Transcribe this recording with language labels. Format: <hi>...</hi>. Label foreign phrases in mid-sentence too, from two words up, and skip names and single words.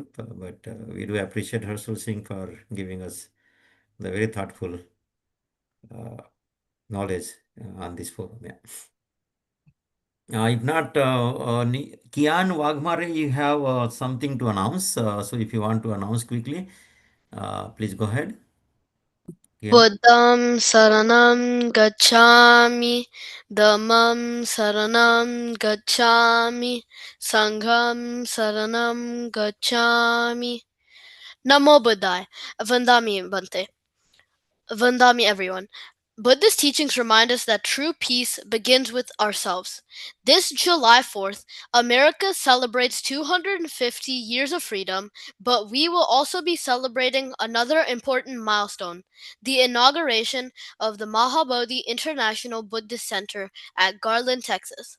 <en>But we do appreciate Harshul Singh for giving us the very thoughtful uh, knowledge on this forum. Yeah. If not, Kian Wagmare, you have something to announce. So if you want to announce quickly, please go ahead. Kian.</en> <pi>Buddham Saranam Gacchami, Dhammam Saranam Gacchami, Sangham Saranam Gacchami. Namo Buddhaya. Vandami Bante.</pi> <en>Vandami everyone. Buddhist teachings remind us that true peace begins with ourselves. This July 4th, America celebrates 250 years of freedom, but we will also be celebrating another important milestone, the inauguration of the Mahabodhi International Buddhist Center at Garland, Texas.</en>